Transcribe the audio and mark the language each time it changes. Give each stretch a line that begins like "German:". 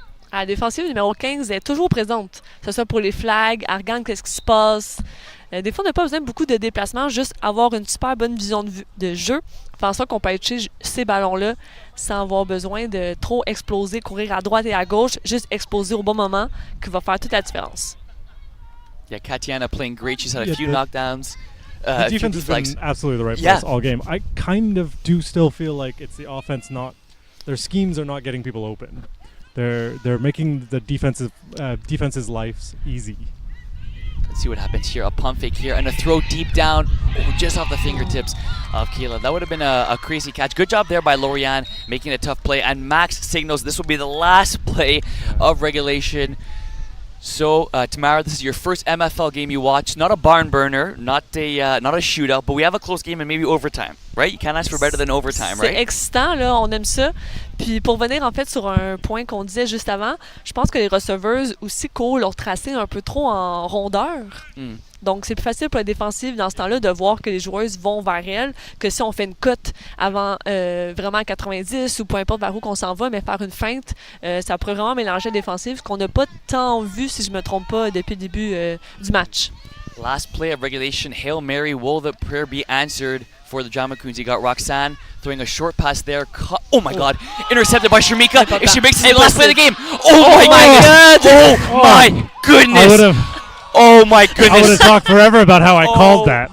French: À la défensive numéro 15 est toujours présente, que ce soit pour les flags, elle regarde qu'est-ce qui se passe. Des fois, on n'a pas besoin de beaucoup de déplacements, juste avoir une super bonne vision de jeu. Fait en sorte qu'on peut toucher ces ballons-là sans avoir besoin de trop exploser, courir à droite et à gauche, juste exploser au bon moment qui va faire toute la différence.
English: Yeah, Katiana playing great. She's had a Yeah, few the- knockdowns. The A few defense has deflects. been absolutely the right Yeah. place all game. I kind of do still feel like it's the offense not. Their schemes are not getting people open. They're making the defense's lives easy. Let's see what happens here. A pump fake here and a throw deep down, just off the fingertips of Kayla. That would have been a crazy catch. Good job there by Lorianne, making a tough play. And Max signals this will be the last play of regulation. So, Tamara, this is your first MFL game you watch. Not a barn burner, not a shootout, but we have a close game and maybe overtime, right? You can't ask for better than overtime,
French: C'est
English: right?
French: excitant, là, on aime ça. Puis pour venir en fait sur un point qu'on disait juste avant, je pense que les receveuses aussi courent leur tracé un peu trop en rondeur. Mm. Donc c'est plus facile pour la défensive dans ce temps-là de voir que les joueuses vont vers elle que si on fait une cote avant vraiment à 90 ou peu importe vers où qu'on s'en va, mais faire une feinte, ça pourrait vraiment mélanger la défensive, ce qu'on n'a pas tant vu, si je me trompe pas, depuis le début du match.
English: Last play of regulation, Hail Mary, will the prayer be answered for the Drama Queens? You got Roxanne throwing a short pass there. Oh my God, intercepted by Sharmika. If she makes it, the last play of the game. Oh my God! Oh my goodness! Oh my I would goodness! have talked forever about how I called that.